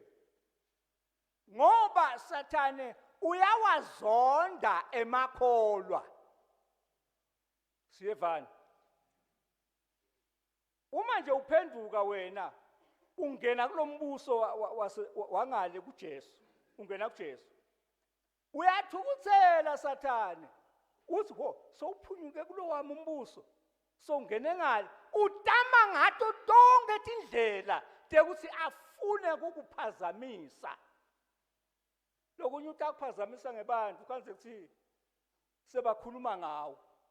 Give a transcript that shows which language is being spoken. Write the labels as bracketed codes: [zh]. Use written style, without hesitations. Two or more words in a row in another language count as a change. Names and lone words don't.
[zu] Ngoba Sathane uyawazonda emakholwa. [ss] Siyevana. [zu] Uma nje uphenduka wena ungena kulombuso wangale kuJesu. Ungena kuJesu. Uyathukuthela Sathane. Uthi sowuphunyuke kulo wami umbuso. Sowungene ngale. [ss] Utama ngato tonke indlela ukuthi afune ukukuphazamisa. Lokunye utakuphazamisa ngebantu kanze kuthi sebakhuluma ngawo.